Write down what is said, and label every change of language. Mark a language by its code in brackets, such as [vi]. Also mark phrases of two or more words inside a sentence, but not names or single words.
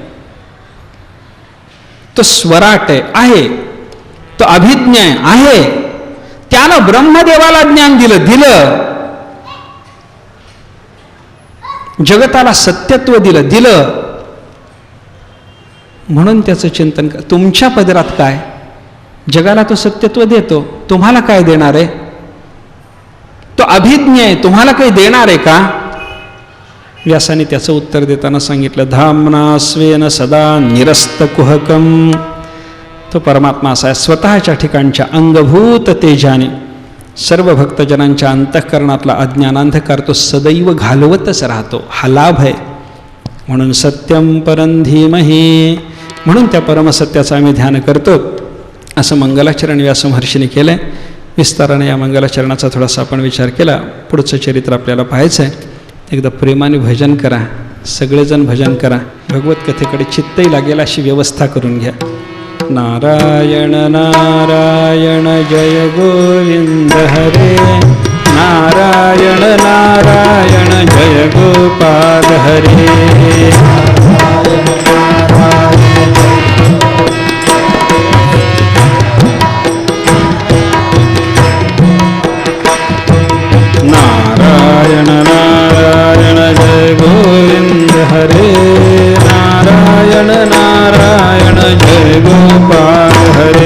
[mr] तो स्वराट आहे, तो अभिज्ञ आहे, त्यानं ब्रह्मदेवाला ज्ञान दिलं, जगताला सत्यत्व दिलं म्हणून त्याचं चिंतन कर. तुमच्या पदरात काय? जगाला तो सत्यत्व देतो, तुम्हाला काय देणार आहे? तो अभिज्ञ आहे, तुम्हाला काही देणार आहे का? व्यासाने त्याचं उत्तर देताना सांगितलं, [sa] धामना स्वेन सदा निरस्त कुहकम. [mr] तो परमात्मा असा आहे, स्वतःच्या ठिकाणच्या अंगभूत तेजाने सर्व भक्तजनांच्या अंतःकरणातला अज्ञानांधकार तो सदैव घालवतच राहतो. हा लाभ आहे. म्हणून [sa] सत्यम परं धीमहि, [mr] म्हणून त्या परमसत्याचं आम्ही ध्यान करतो. असं मंगलाचरण व्यास महर्षीने केलं आहे. विस्ताराने या मंगलाचरणाचा थोडासा आपण विचार केला. पुढचं चरित्र आपल्याला पाहायचं आहे. एकदा प्रेमाने भजन करा, सगळेजण भजन करा. भगवत कथेकडे चित्तही लागेल अशी व्यवस्था करून घ्या. नारायण नारायण जय गोविंद हरे, नारायण नारायण जय गोपाल हरे. नारायण नारायण जय गोविंद हरे, नारायण नारायण जय गोपाल हरे.